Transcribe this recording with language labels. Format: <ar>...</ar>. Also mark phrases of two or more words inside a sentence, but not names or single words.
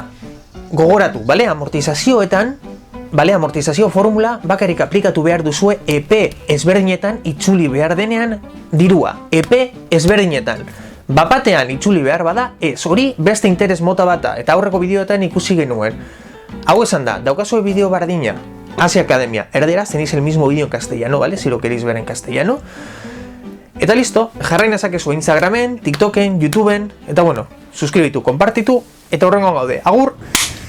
<eu>Gogoratu, bale, amortizazioetan, bale, amortizazio formula bakarik aplikatu behar duzue EP ezberdinetan itzuli behar denean dirua. EP ezberdinetan. Bapatean itzuli behar bada, ez hori beste interes mota bata, eta aurreko bideoetan ikusi genuen. Hau esan da, daukazue bideo bardina, Asia Academia, erderaz</eu> <es>tenéis el mismo vídeo en castellano, ¿vale? Si lo queréis ver en castellano.</es> <eu>Eta listo, jarrain ezakezu Instagramen, TikToken, YouTubeen, eta bueno, suscribitu, konpartitu, eta horrengo gaude. Agur!</eu>